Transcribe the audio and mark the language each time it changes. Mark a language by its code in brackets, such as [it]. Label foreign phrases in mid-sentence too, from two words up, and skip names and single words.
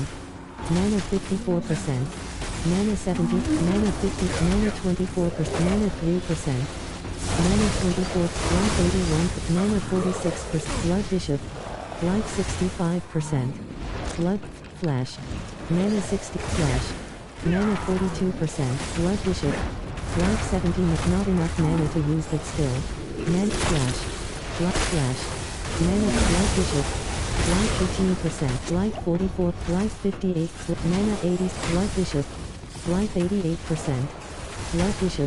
[en] Mana 54%. Mana 70, mana 50, mana 24%, mana 3%. Mana 24, life 81, mana 46%, Blood Bishop. Life 65%. Blood, flash. Mana 60, flash. Mana 42%, Blood Bishop. Life 70, not enough mana to use that skill. Mana, flash. Blood, flash. Mana, Blood Bishop. Life 15%, life 44, life 58, mana 80, Blood Bishop. Life 88%. Blood Bishop.